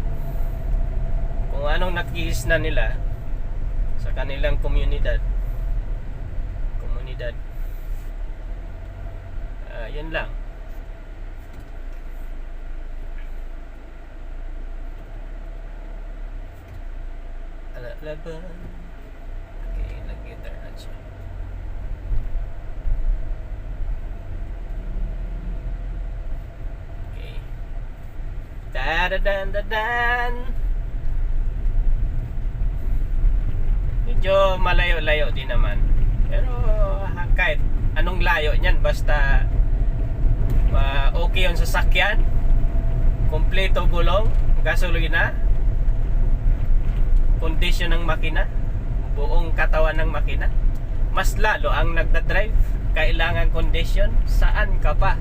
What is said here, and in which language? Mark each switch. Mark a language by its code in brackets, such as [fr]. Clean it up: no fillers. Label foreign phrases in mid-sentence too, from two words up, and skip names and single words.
[tl] Kung anong nakikis na nila sa kanilang komunidad, yun lang. Laban. Okay, nag-guitar na siya. Okay. Da-da-dan-da-dan. Medyo malayo-layo din naman. Pero kahit anong layo niyan, basta okay yung sasakyan, kompleto gulong, gasolina, kondisyon ng makina, buong katawan ng makina, mas lalo ang nagdadrive, kailangan kondisyon, saan ka pa?